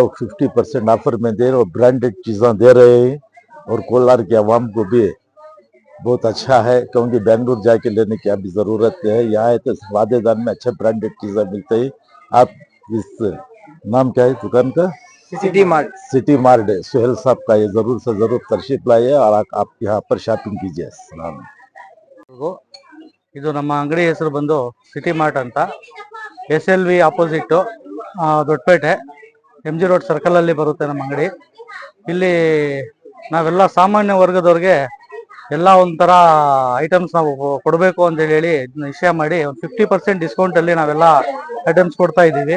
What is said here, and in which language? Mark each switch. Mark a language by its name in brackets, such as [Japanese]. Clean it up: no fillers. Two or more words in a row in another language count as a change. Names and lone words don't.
[Hindi] वो 50% ऑफर में दे रहे और ब्रांडेड चीज़ें दे रहे हैं और कोलार के आवाम को भी बहुत अच्छा है, क्योंकि बेंगलुरु जाके लेने की अभी ज़रूरत है। यहाँ है तो वादेदान में अच्छे ब्रांडेड चीज़ें मिलते हैं। आप इस नाम क्या है दुकान का? सिटी मार्ट। सिटी मार्ट है सुहेल साहब का, ये ज़रूर से ज़रूर तशरीफ लाइए और आप यहाँ पर शॉपिंग कीजिए। [Kannada] ಇದು ನಮ್ಮ ಅಂಗಡಿ ಹೆಸರು ಬಂದು ಸಿಟಿ ಮಾರ್ಟ್ ಅಂತ, SLV ಆಪೋಸಿಟ್ ದೊಡ್ಡಪೇಟೆ MG ರೋಡ್ ಸರ್ಕಲ್ ಅಲ್ಲಿ ಬರುತ್ತೆ ನಮ್ಮ ಅಂಗಡಿ. ಇಲ್ಲಿ ನಾವೆಲ್ಲ ಸಾಮಾನ್ಯ ವರ್ಗದವ್ರಿಗೆ ಎಲ್ಲ ಒಂಥರ ಐಟಮ್ಸ್ ನಾವು ಕೊಡಬೇಕು ಅಂತ ಹೇಳಿ ನಿಶ್ಚಯ ಮಾಡಿ ಒಂದು 50% ಡಿಸ್ಕೌಂಟ್ ಅಲ್ಲಿ ನಾವೆಲ್ಲ ಐಟಮ್ಸ್ ಕೊಡ್ತಾ ಇದ್ದೀವಿ.